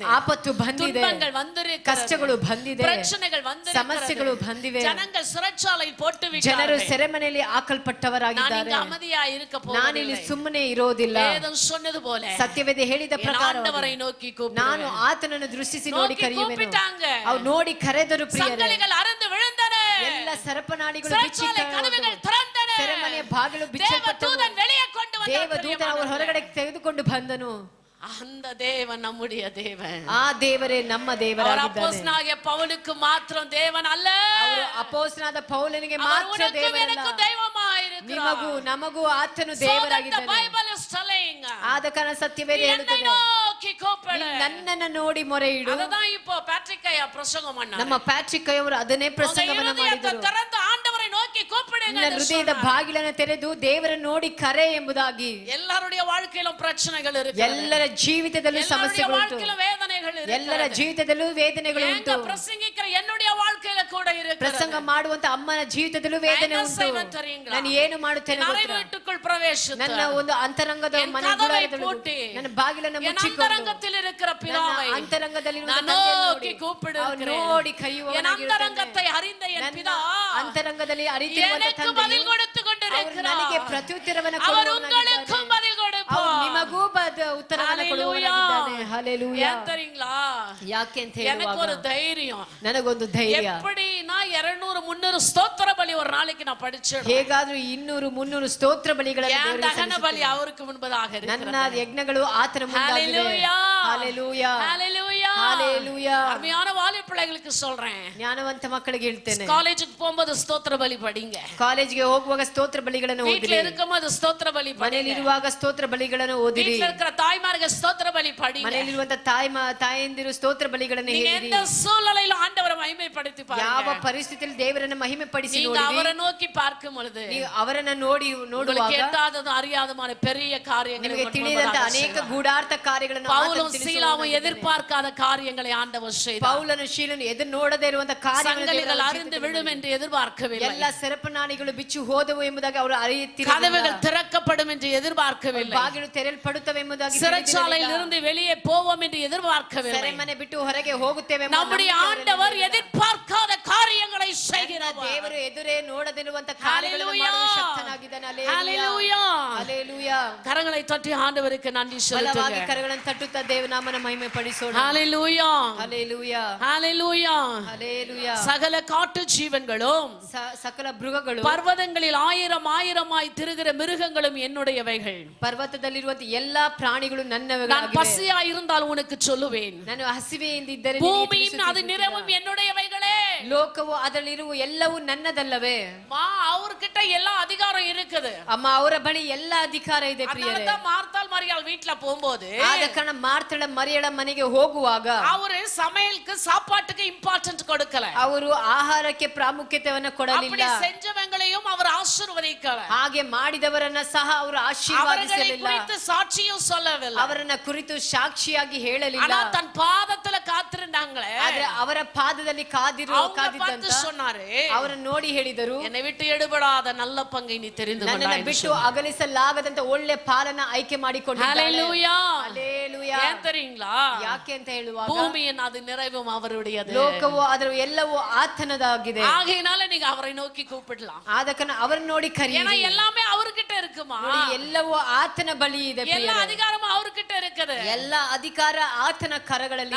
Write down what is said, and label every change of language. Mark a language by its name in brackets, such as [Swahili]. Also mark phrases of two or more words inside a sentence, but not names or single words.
[Kannada] ಆಪತ್ತು ಬಂದಿದೆ, [Tamil] துன்பங்கள் வந்திருக்கிறது, [Kannada] ಕಷ್ಟಗಳು ಬಂದಿದೆ, [Tamil] பிரச்சனைகள் வந்திருக்கிறது, [Kannada] ಸಮಸ್ಯೆಗಳು ಬಂದಿವೆ, [Tamil] ஜனங்கள் சிறைச்சாலையில் போட்டு [Kannada] ಜನರು [Tamil] விட்டார்கள். [Kannada] ಸೆರೆಮನೆಯಲ್ಲಿ ಹಾಕಲ್ಪಟ್ಟವರಾಗಿದ್ದಾರೆ. [Tamil] நான் அமைதியா இருக்க [Kannada] ನಾನಿಲ್ಲಿ [Tamil] போவதில்லை. [Kannada] ಸುಮ್ಮನೆ ಇರೋದಿಲ್ಲ. [Tamil] வேதம் சொன்னது போல [Kannada] ಸತ್ಯವೇದ ಹೇಳಿದ ಪ್ರಕಾರ [Tamil] ஆண்டவரை நோக்கி [Kannada] ನಾನು [Tamil] கூப்பிடுவேன். [Kannada] ಆತನನ್ನು ದೃಷ್ಟಿಸಿ ನೋಡಿ [Tamil] நோக்கி [Kannada] ಕರೆಯುವೆನು. [Tamil] கூப்பிட்டாங்க. [Kannada] ಅವ್ರು ನೋಡಿ ಕರೆದರು ಪ್ರಿಯರೇ. [Tamil] சங்கலிகள் அறுந்து விழுந்தன. [Kannada] ಎಲ್ಲ ಸರಪನಾಡಿಗಳು [Tamil] சிறைச்சாலை கதவுகள் திறந்தன. [Kannada] ಸೆರೆಮನೆಯ ಬಾಗಿಲು ಬಿಚ್ಚಲ್ಪಟ್ಟವು. [Tamil] தேவதூதன் வெளியே கொண்டு [Kannada] ದೇವದೂತ ಅವರು [Tamil] வந்தார். [Kannada] ಹೊರಗಡೆ ತೆಗೆದುಕೊಂಡು ಬಂದನು. [Tamil] அந்த தேவன் நம்முடைய தேவன். [Kannada] ಆ ದೇವರೇ ನಮ್ಮ [Tamil] அவர் [Kannada] ದೇವರಾಗಿದ್ದಾನೆ. [Tamil] அப்போஸ்தலனாகிய பவுலுக்கு மாத்திரம் தேவன் அல்ல, [Kannada] ಅವರು ಅಪೊಸ್ತಲನಾದ ಪೌಲನಿಗೆ [Tamil] அவர் [Kannada] ಮಾತ್ರ [Tamil] உனக்கும் [Kannada] ದೇವರಲ್ಲ, [Tamil] எனக்கும் தெய்வமாயிருக்கிறார். [Kannada] ನಿಮಗೂ ನಮಗೂ ಆತನು [English] So that the [Kannada] ದೇವರಾಗಿದ್ದಾನೆ. [English] Bible is telling, [Kannada] ಆದ ಕಾರಣ ಸತ್ಯವೇದ [Tamil] என்னை [Kannada] ಹೇಳುತ್ತದೆ, [Tamil] நோக்கி கூப்பிடு. [Kannada] ನೀನು ನನ್ನನ್ನು ನೋಡಿ ಮೊರೆ ಇಡು. [Tamil] அததான் இப்போ பேட்ரிக் ஐயா பிரசங்கம் பண்ணார். [Kannada] ನಮ್ಮ ಪ್ಯಾಟ್ರಿಕ್ ಅವರು ಅದನ್ನೇ ಪ್ರಸಂಗವನ್ನ ಮಾಡಿದರು. [Tamil] திறந்து ஆண்டவரை நோக்கி கூப்பிடுங்க [Kannada] ನಿನ್ನ [Tamil] என்று [Kannada] ಹೃದಯದ [Tamil] சொன்னார். [Kannada] ಬಾಗಿಲನ್ನು ತೆರೆದು ದೇವರ ನೋಡಿ ಕರೆ ಎಂಬುದಾಗಿ. [Tamil] எல்லாருடைய வாழ்க்கையிலும் பிரச்சனைகள் இருக்கு. [Kannada] ಎಲ್ಲರ ಜೀವಿತದಲ್ಲೂ [Tamil] எல்லாருடைய [Kannada] ಸಮಸ್ಯೆಗಳುಂಟು. [Tamil] வாழ்க்கையிலும் வேதனைகள் இருக்கு. [Kannada] ಎಲ್ಲರ ಜೀವಿತದಲ್ಲೂ ವೇದನೆಗಳುಂಟು. [Tamil] எங்க பிரசங்கிக்கிற என்னுடைய வாழ்க்கையில கூட இருக்கு. [Kannada] ಪ್ರಸಂಗ ಮಾಡುವಂತ ಅಮ್ಮನ ಜೀವಿತದಲ್ಲೂ ವೇದನೆ ಉಂಟು. ನಾನು ಏನು ಮಾಡುತ್ತೇನೆ ಗೊತ್ತಾ? [Tamil] வீட்டுக்குள் பிரவேசித்து [Kannada] ನನ್ನ ಒಂದು ಅಂತರಂಗದ [Tamil] என் [Kannada] ಮನೆ [Tamil] கதவை [Kannada] ಗುಡಾರದಲ್ಲಿ [Tamil] பூட்டி [Kannada] ನನ್ನ ಬಾಗಿಲನ್ನು [Tamil] என் [Kannada] ಮುಚ್ಚಿಕೊಂಡು [Tamil] ಅಂತರಂಗத்தில் இருக்கிற பிதாவை [Kannada] ನನ್ನ ಅಂತರಂಗದಲ್ಲಿರುವ [Tamil] நான் [Kannada] ತಂದೆಯನ್ನು [Tamil] நோக்கி [Kannada] ನೋಡಿ [Tamil] கூப்பிடுகிறேன். [Kannada] ನೋಡಿ [Tamil] என் [Kannada] ಕರೆಯುವವನಾಗಿರುತ್ತೇನೆ. [Tamil] ಅಂತರಂಗத்தை அறிந்த என் [Kannada] ನನ್ನ [Tamil] பிதா [Kannada] ಅಂತರಂಗದಲ್ಲಿ ಅರಿತಿರುವಂತ [Tamil] எனக்கு பதில் [Kannada] ತಂದೆಯು [Tamil] கொடுத்து [Kannada] ಅವರು ನನಗೆ [Tamil] கொண்டிருக்கிறார். [Kannada] ಪ್ರತ್ಯುತ್ತರವನ್ನು [Tamil] அவர் [Kannada] ಕೊಡುವವನಾಗಿದ್ದಾನೆ. [Tamil] உங்களுக்கும் பதில் [Kannada] ಅವರು [Tamil] கொடுப்பார். [Kannada] ನಿಮಗೂ ಉತ್ತರವನ್ನು ಕೊಡುವವನಾಗಿದ್ದಾನೆ. ಹಲ್ಲೆಲೂಯಾ. [Tamil] ஏன் தெரியுங்களா? [Kannada] ಯಾಕೆ ಅಂತ [Tamil] எனக்கு [Kannada] ಹೇಳುವಾಗ [Tamil] ஒரு தைரியம். [Kannada] ನನಗೊಂದು ಧೈರ್ಯ. [Tamil] எப்படினா 200 300 ஸ்தோத்திர பலி ஒரு நாளைக்கு நான் படிச்சிடுவேன். [Kannada] ಹೇಗಾದ್ರೂ 200 300 ಸ್ತೋತ್ರ ಬಲಿಗಳನ್ನು [Tamil] என் தகன பலி அவருக்கு முன்பதாக இருக்கிறது. [Kannada] ನನ್ನ ಯಜ್ಞಗಳು ಆತನ ಮುಂದಾಗಿದೆ. [Tamil] ஹalleluya. ஹalleluya. ஹalleluya. ஹalleluya. அருமையான வாலிப பிள்ளைகளுக்கு சொல்றேன். [Kannada] ಜ್ಞಾನವಂತ ಮಕ್ಕಳಿಗೆ ಹೇಳ್ತೇನೆ, [Tamil] காலேஜுக்கு போகும்போது ஸ்தோத்திர பலி படிங்க. [Kannada] ಕಾಲೇಜಿಗೆ ಹೋಗುವಾಗ ಸ್ತೋತ್ರ ಬಲಿಗಳನ್ನು ಓದಿರಿ. [Tamil] வீட்ல இருக்கும்போது ஸ்தோத்திர பலி படிங்க. [Kannada] ಮನೆಯಲ್ಲಿರುವಾಗ ಸ್ತೋತ್ರ ಬಲಿಗಳನ್ನು ಓದಿರಿ. [Tamil] வீட்ல இருக்கிற தாய்மார்கள் ஸ்தோத்திர பலி படிங்க. [Kannada] ಮನೆಯಲ್ಲಿರುವಂತ ತಾಯಂದಿರು ಸ್ತೋತ್ರ ಬಲಿಗಳನ್ನು [Tamil] நீங்க [Kannada] ಹೇಳಿರಿ. [Tamil] எந்த சூழ்நிலையில ஆண்டவரை மகிமைப்படுத்தி பாருங்க. [Kannada] ಯಾವ ಪರಿಸ್ಥಿತಿಯಲ್ಲಿ ದೇವರನ್ನ ಮಹಿಮೆ ಪಡಿಸಿ [Tamil] நீங்க [Kannada] ನೋಡಿರಿ. [Tamil] அவரை நோக்கி பார்க்கும் பொழுது [Kannada] ನೀವು ಅವರನ್ನ ನೋಡುವಾಗ [Tamil] கேட்டாததும் அறியாதமான பெரிய காரியங்களை [Kannada] ನಿಮಗೆ ತಿಳಿದಂತ ಅನೇಕ ಗೂಢಾರ್ಥ ಕಾರ್ಯಗಳನ್ನು [Tamil] பவுலும் சீலாவும் எதிர்பார்க்காத காரியங்களை ஆண்டவர் செய்தார். [Kannada] ಪೌಲನು ಶೀಲನು ಎದುರು ನೋಡದೇ ಇರುವಂತ [Tamil] சங்கிலிகள் அருந்து விழும் என்று எதிர்பார்க்கவில்லை. [Kannada] ಎಲ್ಲ ಸರಪನಾಣಿಗಳು ಬಿಚ್ಚಿ ಹೋದವು ಎಂಬುದಾಗಿ ಅವರು ಅರಿಯುತ್ತಿರಲಿಲ್ಲ. [Tamil] கதவுகள் திறக்கப்படும் என்று எதிர்பார்க்கவில்லை. [Kannada] ಬಾಗಿಲು ತೆರೆಯಲ್ಪಡುತ್ತವೆ ಎಂಬುದಾಗಿ [Tamil] சிறைச்சாலையில் இருந்து வெளியே போவோம் என்று எதிர்பார்க்கவில்லை. [Kannada] ಸೆರೆಮನೆ ಬಿಟ್ಟು ಹೊರಗೆ ಹೋಗುತ್ತೇವೆ ಎಂಬ [Tamil] நம்முடைய ஆண்டவர் எதிர்பார்க்காத காரியங்களை செய்கிறார். [Kannada] ದೇವರು ಎದುರೇ ನೋಡದಿರುವಂತ ಕಾರ್ಯಗಳನ್ನು ಮಾಡುವ ಶಕ್ತನಾಗಿದ್ದಾನೆ. [Tamil] ஹalleluya. [Kannada] ಹಲ್ಲೆಲೂಯಾ. [Tamil] கரங்களை தட்டி ஆண்டவருக்கு நன்றி [Kannada] ಬಲವಾಗಿ [Tamil] செலுத்துங்க. [Kannada] ಕರಗಳನ್ನು ತಟ್ಟುತ್ತಾ ದೇವನಾಮನ ಮಹಿಮೆ ಪಡಿಸೋಣ. [Tamil] ஹalleluya. [Kannada] ಹಲ್ಲೆಲೂಯಾ. [Tamil] ஹalleluya. [Kannada] ಹಲ್ಲೆಲೂಯಾ. [Tamil] சகல காட்டு ஜீவன்களும் [Kannada] ಸಕಲ ಮೃಗಗಳು, [Tamil] பர்வதங்களில் ஆயிரமாய் திரிகிற மிருகங்களும் என்னுடையவைகள். [Kannada] ಪರ್ವತದಲ್ಲಿರುವಂತ ಎಲ್ಲಾ ಪ್ರಾಣಿಗಳು [Tamil] நான் [Kannada] ನನ್ನವುಗಳಾಗಿವೆ. [Tamil] பசியா இருந்தால் உனக்கு சொல்லுவேன். [Kannada] ನಾನು ಹಸಿವೆಯಿಂದ ಇದ್ದರೆ [Tamil] பூமியும் அது நிறமும் என்னுடையவைகளே. [Kannada] ಲೋಕವು ಅದರಲ್ಲಿರುವ ಎಲ್ಲವೂ ನನ್ನದಲ್ಲವೇ. [Tamil] அவர்கிட்ட எல்லா அதிகாரம் இருக்குது. [Kannada] ಅಮ್ಮ ಅವರ ಬಳಿ ಎಲ್ಲ ಅಧಿಕಾರ ಇದೆ ಪ್ರಿಯರೇ. [Tamil] அதனால மார்த்தாள் மரியாள் வீட்ல போகும்போது [Kannada] ಆದ ಕಾರಣ ಮಾರ್ತಳ ಮರಿಯಳ ಮನೆಗೆ ಹೋಗುವಾಗ [Tamil] அவரு சமையலுக்கு சாப்பாட்டுக்கு இம்பார்ட்டன்ட் கொடுக்கல. [Kannada] ಅವರು ಆಹಾರಕ್ಕೆ ಪ್ರಾಮುಖ್ಯತೆಯನ್ನು ಕೊಡಲಿಲ್ಲ. [Tamil] அப்படி செஞ்சவங்களையும் அவர் ஆசீர்வதிக்கல. [Kannada] ಹಾಗೆ ಮಾಡಿದವರನ್ನ ಸಹ ಅವರು ಆಶೀರ್ವಾದಿಸಲಿಲ್ಲ. [Tamil] குறித்து சாட்சியும் சொல்லவில்லை. [Kannada] ಅವರನ್ನ ಕುರಿತು ಸಾಕ್ಷಿಯಾಗಿ ಹೇಳಲಿಲ್ಲ. [Tamil] ஆனா தன் பாதத்துல காத்திருந்தாங்களே, [Kannada] ಆದ್ರೆ ಅವರ ಪಾದದಲ್ಲಿ ಕಾದಿದ್ದಂತ [Tamil] சொன்னாரு, [Kannada] ಅವರನ್ನು ನೋಡಿ ಹೇಳಿದರು, [Tamil] என்னை விட்டு எடுபடாத நல்ல பங்கை நீ தெரிந்து கொண்டாய். [Kannada] ನನ್ನನ್ನು ಬಿಟ್ಟು ಅಗಲಿಸಲಾಗದಂತ ಒಳ್ಳೆ ಪಾಲನ ಆಯ್ಕೆ ಮಾಡಿಕೊಂಡಿದ್ದಾಳೆ. [Tamil] ஹalleluya. [Kannada] ಹಲ್ಲೆಲೂಯಾ. [Tamil] ஏன் தெரியுங்களா? [Kannada] ಯಾಕೆ ಅಂತ ಹೇಳುವಾಗ [Tamil] பூமியின் அது நிறைவும் அவருடையது. [Kannada] ಲೋಕವು ಅದರ ಎಲ್ಲವೂ ಆತನದಾಗಿದೆ. [Tamil] ஆகையினால நீங்க அவரை நோக்கி கூப்பிடலாம். [Kannada] ಆದ ಕಾರಣ ಅವರನ್ನು ನೋಡಿ [Tamil] ஏன்னா [Kannada] ಕರೆಯಿರಿ. [Tamil] எல்லாமே அவர்கிட்ட இருக்குமா. [Kannada] ಎಲ್ಲವೂ ಆತನ ಬಳಿ ಇದೆ. [Tamil] எல்லா அதிகாரமும் அவர்கிட்ட இருக்குது. [Kannada] ಎಲ್ಲ ಅಧಿಕಾರ ಆತನ ಕರಗಳಲ್ಲಿದೆ.